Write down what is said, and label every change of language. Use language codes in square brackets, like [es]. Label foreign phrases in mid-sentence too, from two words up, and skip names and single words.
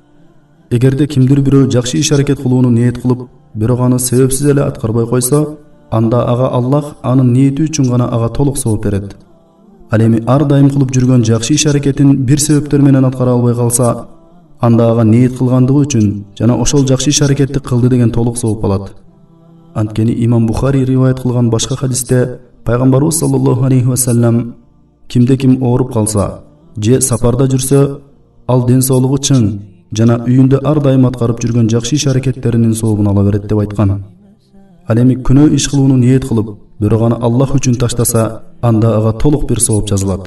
[ky] Эгерде кимдир бирөө жакшы иш аракет кылууну ниет кылып, бирок аны себепсиз эле аткарбай койсо, анда ага Аллах анын ниети үчүн гана ага толук сооп берет. Ал эми ар дайым кылып жүргөн жакшы иш аракетин бир себептер менен аткара албай калса, анда ага ниет кылгандыгы үчүн жана ошол жакшы иш аракетти кылды деген толук сооп алат. Анткени Имам Бухари риваят кылган башка хадисте Пайгамбарыбыз [ar] صلى الله عليه وسلم [ky] кимде-ким ооруп калса, же сапарда жүрсө, ал ден соолугу чың жана үйүндө ар дайым аткарып жүргөн жакшы иш аракеттеринин сообун ала берет деп айткан. Ал эми күнөө иш кылууну ниет кылып, бирок аны Аллах үчүн таштаса, анда ага толук бир сооп жазылат.